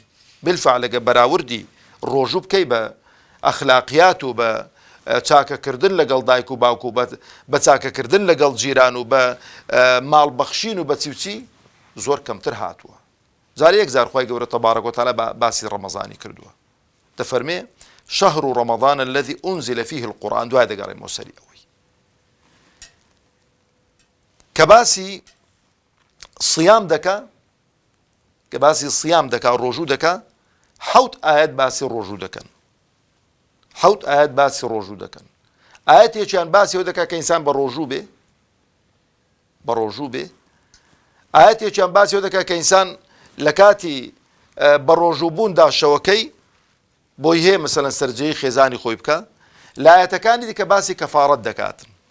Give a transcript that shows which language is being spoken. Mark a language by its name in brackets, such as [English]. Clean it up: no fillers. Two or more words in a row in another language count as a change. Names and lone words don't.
[Central Kurdish] بالفعل ئەگە بەراوردی ڕۆژوو بکەی بە ئەخلاقیات و بە چاکەکردن لەگەڵ دایک و باوک و بە چاکەکردن لەگەڵ جیران و بە ماڵبەخشین و بە چیوچی زۆر کەمتر هاتووە. جارێ یەک جار خوای گەورە تەبارەک و تەعالە باسی ڕەمەزانی کردووە، دەفەرمێ [Arabic] شهر رمضان الذي أنزل فيه القرآن، [Central Kurdish] دوای دەگەڕێمەوە سەری ئەوەی کە باسی صیام دەکا، کە باسی صیام دەکا ڕۆژوو دەکا، 7 ئاەت باسی ڕۆژوو دەکەن، 7 ئاەت باسی ڕۆژوو دەکەن. ئاەتێکیان باسی ئەوە دەکا کە ئینسان بە ڕۆژوو بێ، ئاەتێکیان باسی ئەوە دەکا کە ئینسان لە کاتی بە ڕۆژوو بووندا شەوەکەی بۆی هەیە مەسەلەن سەرجەی خێزانی خۆی بکە لە ئاەتەکانی دیکە باسی کەفارەت دەکاتن.